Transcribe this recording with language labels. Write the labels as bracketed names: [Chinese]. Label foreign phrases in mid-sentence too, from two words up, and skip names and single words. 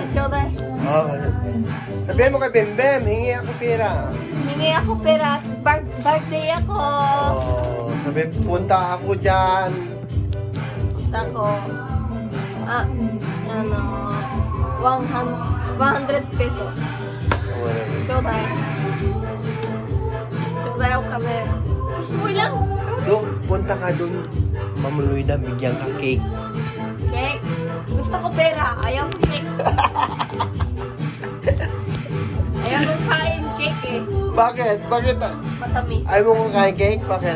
[Filipino] Sabihin mo kay Bembem, hingi ako pera. Hingi ako pera. Birthday ako. Sabihin, punta ako dyan. Punta ako. 100 pesos. [Japanese] ちょうだい。ちょうだいお金。 [Filipino] Gusto lang. Doon, punta ka doon. Mamuloy na, bigyan ka cake. Cake? Gusto ko pera. Ayaw ko cake. Ayaw ko kain cake eh. Bakit? Bakit? Matamis. Ayaw mo kong kain cake? Bakit?